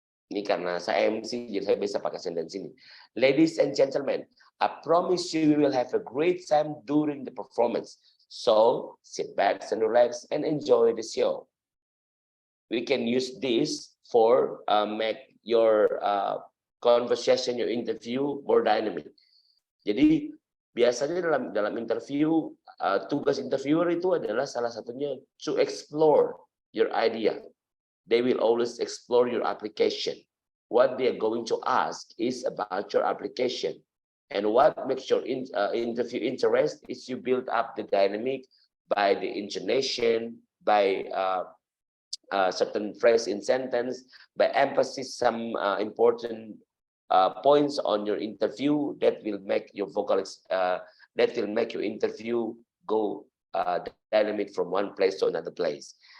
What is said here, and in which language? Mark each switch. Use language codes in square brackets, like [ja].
[id] Ini karena saya MC, jadi saya bisa pakai sentence ini. [en] Ladies and gentlemen, I promise you we will have a great time during the performance. So sit back and relax and enjoy the show. We can use this for make your conversation, your interview more dynamic. [id] Jadi biasanya dalam interview, tugas interviewer itu adalah salah satunya [en] to explore your idea. They will always explore your application. What they are going to ask is about your application. And what makes your interview interest is you build up the dynamic by the intonation, by certain phrase in sentence, by emphasis some important points on your interview that will make your that will make your interview go dynamic from one place to another place.